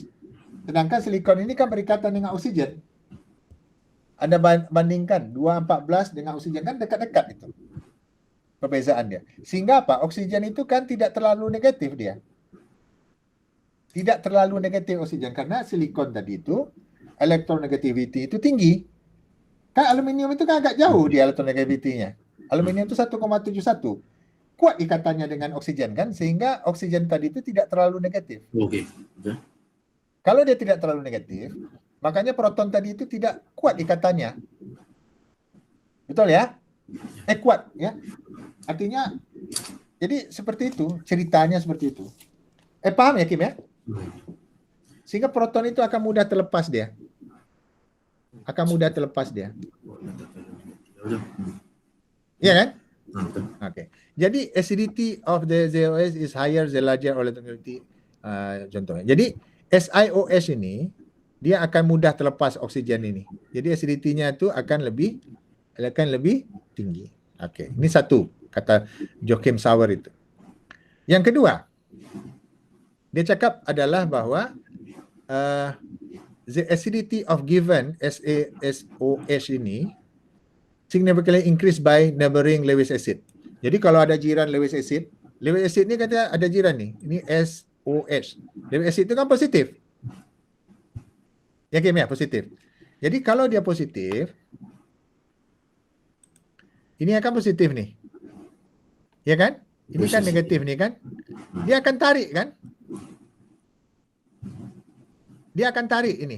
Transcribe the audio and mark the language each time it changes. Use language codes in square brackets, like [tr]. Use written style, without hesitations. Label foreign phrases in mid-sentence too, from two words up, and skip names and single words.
[ms] Sedangkan silikon ini kan berikatan dengan oksigen. Anda bandingkan 2,14 dengan oksigen, kan dekat-dekat itu perbezaan dia. Sehingga apa? Oksigen itu kan tidak terlalu negatif dia. Tidak terlalu negatif oksigen karena silikon tadi itu electronegativity itu tinggi. Kan aluminium itu kan agak jauh dia electronegativity-nya. Aluminium itu 1,71. Kuat ikatannya dengan oksigen kan, sehingga oksigen tadi itu tidak terlalu negatif. Okey. Kalau dia tidak terlalu negatif, makanya proton tadi itu tidak kuat ikatannya. Betul ya? Kuat ya. Artinya, jadi seperti itu, ceritanya seperti itu. Paham ya Kim ya? Sehingga proton itu akan mudah terlepas dia. Akan mudah terlepas dia. Iya kan? Oke. [en] Jadi acidity of the ZOS is higher the larger electronegativity, [ms] contohnya. Jadi SiOH ini dia akan mudah terlepas oksigen ini. Jadi acidity-nya itu akan lebih tinggi. Oke, ini satu kata Joachim Sauer itu. Yang kedua, dia cakap adalah bahwa [en] the acidity of given SaSOH ini significantly increased by neighboring Lewis acid. [ms] Jadi kalau ada jiran [en] Lewis acid [ms] ni kata ada jiran nih. Ini SOH. [en] Lewis acid [ms] itu kan positif. Ya Kim ya, positif. Jadi kalau dia positif, ini akan positif nih. Ya kan? Ini kan negatif nih kan? Dia akan tarik kan? Dia akan tarik ini.